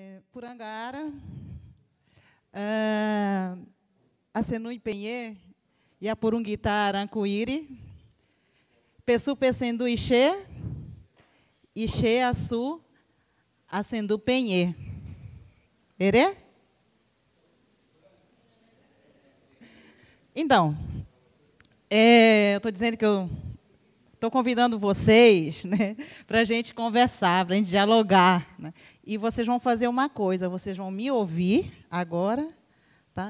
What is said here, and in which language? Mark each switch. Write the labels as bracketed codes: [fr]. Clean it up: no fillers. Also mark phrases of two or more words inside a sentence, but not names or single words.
[yrl] Purangara, a Senui Penhê, e a Purunguita Arancuíri, Pessu Pecendu Ixê, Ixê Assu, Acendu Penhê. Erê? [pt] Então, eu estou dizendo que eu estou convidando vocês, né, para a gente conversar, para a gente dialogar, né? E vocês vão fazer uma coisa, vocês vão me ouvir agora, tá?